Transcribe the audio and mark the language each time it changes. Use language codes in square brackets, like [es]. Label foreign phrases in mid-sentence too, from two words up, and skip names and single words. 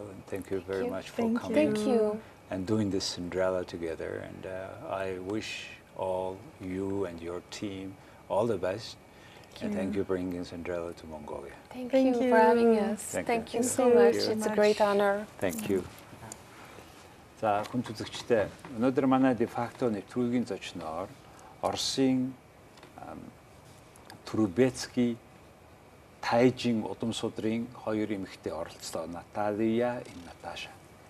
[en] And thank you very much for coming. Thank you. And doing this Cinderella together. And I wish all you and your team all the best. And thank you for bringing Cinderella to Mongolia. Thank Thank you you. for having us. Thank you. Thank you so Thank you. much. Thank you. It's a great honor. Thank you. [mn] За хүн үзэгчдээ өнөөдөр манай дефакто нэвтрүүлгийн зочноор Оросын Трубецкой Тайжийн удам судрын хоёр эмэгтэй оролцлоо Наталя, Наташа.